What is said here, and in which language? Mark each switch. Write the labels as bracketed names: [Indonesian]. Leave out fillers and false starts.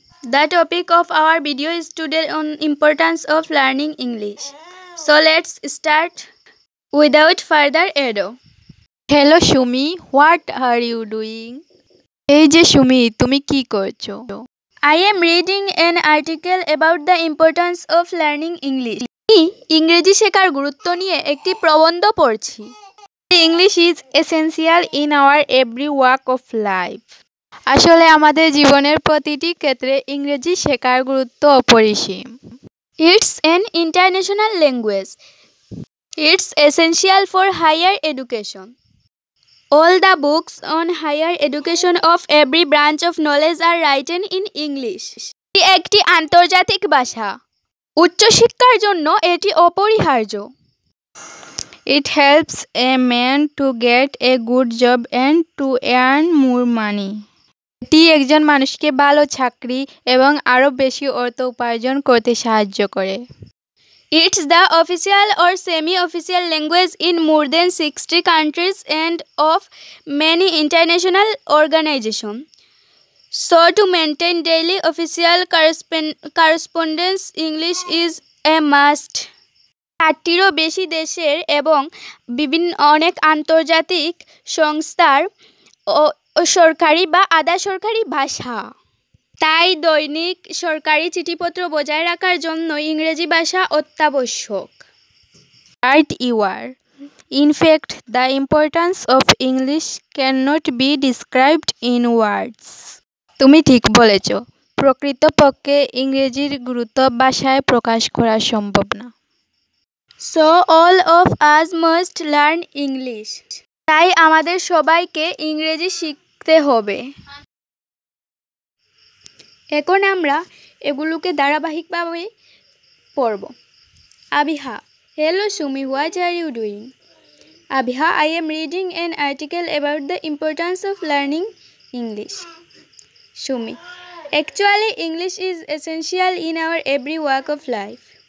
[English] The topic of our video is today on importance of learning English. So let's start without further ado. Hello Sumi, what are you doing? [Bangla] এই যে সুমি, তুমি কি করছো? [English] I am reading an article about the importance of learning English. [Bangla] আমি ইংরেজি শেখার গুরুত্ব নিয়ে একটি প্রবন্ধ পড়ছি। [English] English is essential in our every walk of life. [Bangla] আসলে আমাদের জীবনের প্রতিটি ক্ষেত্রে ইংরেজি শেখার গুরুত্ব অপরিসীম। [English] It's an international language. It's essential for higher education. All the books on higher education of every branch of knowledge are written in English. [Bangla] এটি একটি আন্তর্জাতিক ভাষা। উচ্চশিক্ষার জন্য এটি অপরিহার্য। [English] It helps a man to get a good job and to earn more money. [Bangla] এটি একজন মানুষকে ভালো চাকরি এবং আরও বেশি অর্থ উপার্জন করতে সাহায্য করে। [English] It's the official or semi-official language in more than 60 countries and of many international organizations. So to maintain daily official correspondence, English is a must. [Bangla] 60টিরও বেশি দেশের এবং বিভিন্ন অনেক আন্তর্জাতিক সংস্থার সরকারি বা আধা সরকারি ভাষা। তাই দৈনিক সরকারি চিঠিপত্র বজায় রাখার জন্য ইংরেজি ভাষা অত্যাবশ্যক। [English] Right you are. In fact, the importance of English cannot be described in words. [Bangla] তুমি ঠিক বলেছ। প্রকৃতপক্ষে ইংরেজির গুরুত্ব ভাষায় প্রকাশ করা সম্ভব না। [English] So all of us must learn English. [Bangla] তাই আমাদের সবাইকে ইংরেজি শিখতে হবে। এখন আমরা এগুলোকে ধারাবাহিকভাবে পড়ব। [English] Abiha, hello Shumi, what are you doing? Abiha, I am reading an article about the importance of learning English. Shumi, actually English is essential in our every walk of life.